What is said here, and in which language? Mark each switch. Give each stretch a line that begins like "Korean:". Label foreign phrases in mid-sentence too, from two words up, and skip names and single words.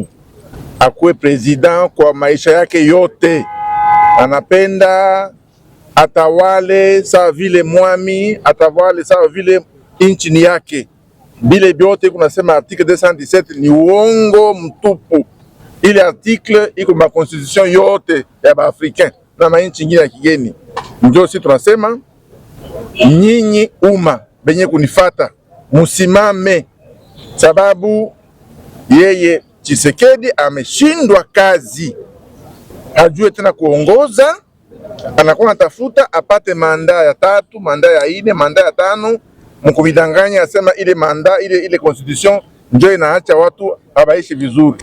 Swahili: Akuwe president kwa maisha yake yote. Anapenda atawale sawa vile mwami, atawale sawa vile inchini yake. Bile biote kunasema article 217 ni uongo mtupu. Ile article iko ma constitution yote ya ba-Africain na mainchi nyingine ya kigeni. Ndio sisi tunasema nyinyi umma benye kunifata musimame, sababu yeye Tshisekedi ameshindwa kazi, hajue tena kuongoza, anakuwa natafuta apate manda ya 3, manda ya 4, manda ya 5, mkubidanganya asema ile manda ile constitution ndio inaacha watu abaishi vizuri.